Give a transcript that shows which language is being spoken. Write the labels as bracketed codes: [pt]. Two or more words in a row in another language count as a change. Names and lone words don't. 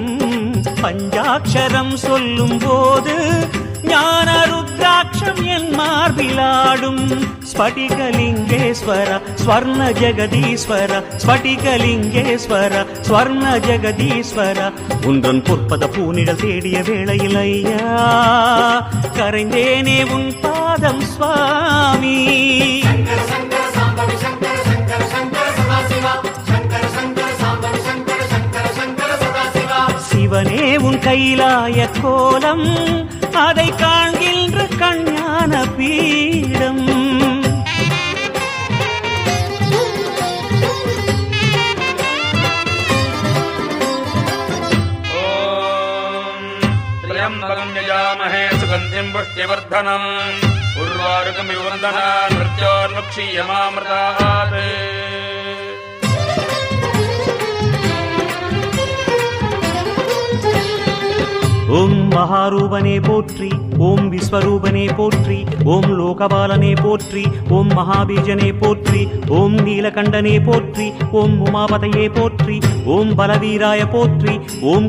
[ta] பஞ்சாட்சரம் சொல்லும் போது ஞான ருத்ராட்சம் ருத்ராட்சம் என் மார்பிலாடும் ஸ்படிகலிங்கேஸ்வர ஸ்வர்ண ஜெகதீஸ்வர ஸ்படிகலிங்கேஸ்வர ஸ்வர்ண ஜெகதீஸ்வர உன்றன் பொற்பத பூனிடல் தேடிய வேளையில் ஐயா கரைந்தேனே உன் பாதம் சுவாமி. சங்கர சங்கர சாம்பவி சங்கர சங்கர சங்கர சதாசிவா சங்கர சங்கர சாம்பவி சங்கர சங்கர சங்கர சதாசிவா. சிவனே உன் கைலாய கோலம் அதை காண்கின்ற கஞ்ஞான பீடம். [sa] त्र्यम्बकं यजामहे सुगन्धिं पुष्टिवर्धनम् उर्वारुकमिव वन्दनान् मृत्योर्मुक्षीयमामृतात्. [ta] ஓம் மகாரூபனே போற்றி, ஓம் விஸ்வரூபனே போற்றி, ஓம் லோகபாலனே போற்றி, ஓம் மகாபீஜனே போற்றி, ஓம் நீலகண்டனே போற்றி, ஓம் உமாபதையே போற்றி, ஓம் பலவீராய போற்றி, ஓம்